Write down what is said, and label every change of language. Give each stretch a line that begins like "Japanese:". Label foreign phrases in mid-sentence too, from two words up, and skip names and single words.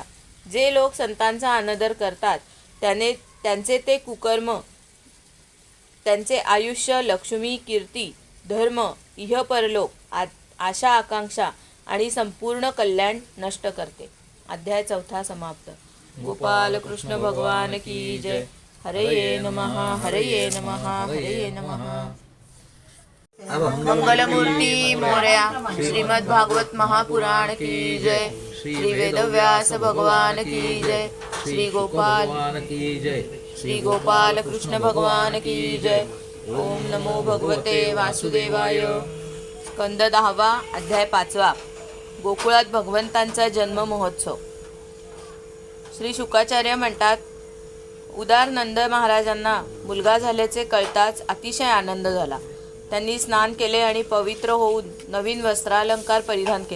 Marathi: जे लोक संतांचा अनादर करतात त्यांचे ते कुकर्म त्यांचे आयुष्य, लक्ष्मी, कीर्ती, धर्म, इह परलोक, आशा आकांक्षा आणि संपूर्ण कल्याण नष्ट करते. अध्याय 4 समाप्त.
Hindi: गोपाल कृष्ण भगवान की जय.
Sanskrit: हरये नमः, हरये नमः, हरये नमः.
Marathi: मंगलमूर्ती मोरया.
Hindi: श्रीमद् भागवत महापुराण की जय. श्री वेदव्यास भगवान की जय. श्री गोपाल की जय. श्री गोपाल कृष्ण भगवान की जय.
Sanskrit: ओम नमो भगवते वासुदेवाय. स्कंद 10 अध्याय 5.
Marathi: गोकुळात भगवंतांचा जन्म महोत्सव. श्री शुकाचार्य म्हणतात, उदार नंद महाराजांना मुलगा झाल्याचे कळताच अतिशय आनंद झाला. त्यांनी स्नान केले आणि पवित्र होऊन नवीन वस्त्रालंकार परिधान केले.